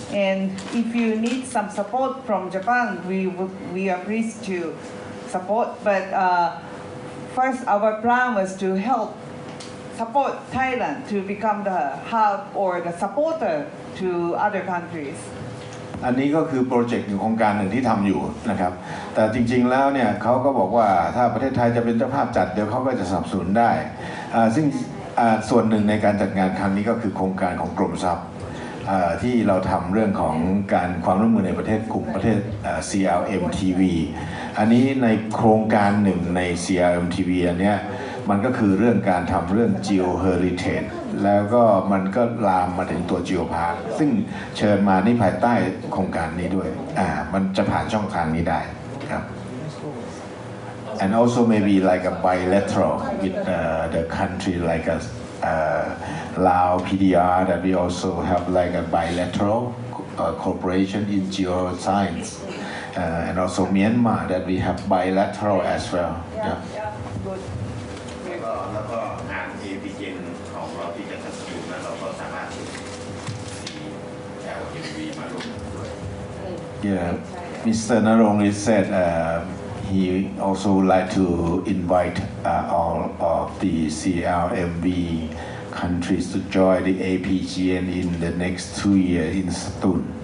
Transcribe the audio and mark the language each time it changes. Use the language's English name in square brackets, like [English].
[English] And if you need some support from Japan, we are pleased to support. But first, our plan was to help support Thailand to become the hub or the supporter to other countries. [Thai] อันนี้ก็คือโปรเจกต์โครงการหนึ่งที่ทำอยู่นะครับแต่จริงๆแล้วเนี่ยเขาก็บอกว่าถ้าประเทศไทยจะเป็นเจ้าภาพจัดเดี๋ยวเขาก็จะสนับสนุนได้ซึ่งส่วนหนึ่งในการจัดงานครั้งนี้ก็คือโครงการของกรมทรัพย์ ที่เราทำเรื่องของการความร่วมมือในประเทศกลุ่มประเทศ CLMTV อันนี้ในโครงการหนึ่งใน CLMTV อันเนี้ย มันก็คือเรื่องการทำเรื่อง Geo Heritage แล้วก็มันก็ลามมาถึงตัว Geopark ซึ่งเชิญมาในภายใต้โครงการนี้ด้วยมันจะผ่านช่องทางนี้ได้ครับ [English] and also maybe like a bilateral with the country like a Lao PDR that we also have like a bilateral cooperation in geoscience and also Myanmar that we have bilateral as well. Yeah. Good. [Thai] แล้วก็งาน APGN ของเราที่จะจัดอยู่นั้นเราก็สามารถCLMTV มาร่วมด้วย [English] Yeah, Mr. Narongri said he also would like to invite all of the CLMV countries to join the APGN in the next 2 years in Satun.